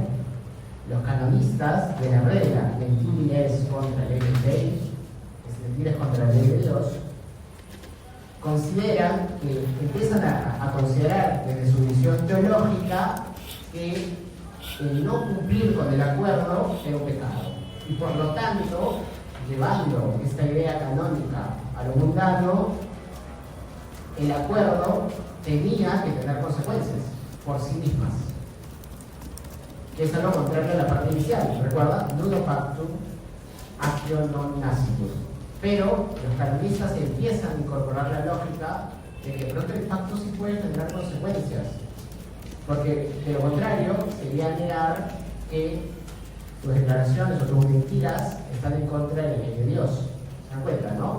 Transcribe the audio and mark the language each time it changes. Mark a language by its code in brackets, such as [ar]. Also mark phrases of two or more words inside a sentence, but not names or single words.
[es] Los canonistas de la regla, mentir es contra la ley de Dios, es mentir es contra la ley de Dios, consideran que empiezan a considerar desde su visión teológica que el no cumplir con el acuerdo era un pecado. Y por lo tanto, llevando esta idea canónica a lo mundano, el acuerdo tenía que tener consecuencias por sí mismas. Que es algo contrario a la parte inicial. ¿Recuerda? [la] Nudo pactum, actio non nascitur. [es] Pero los canonistas empiezan a incorporar la lógica de que pronto el pacto sí puede tener consecuencias. Porque de lo contrario sería negar que tus declaraciones o tus mentiras están en contra de la ley de Dios. ¿Se dan cuenta, no?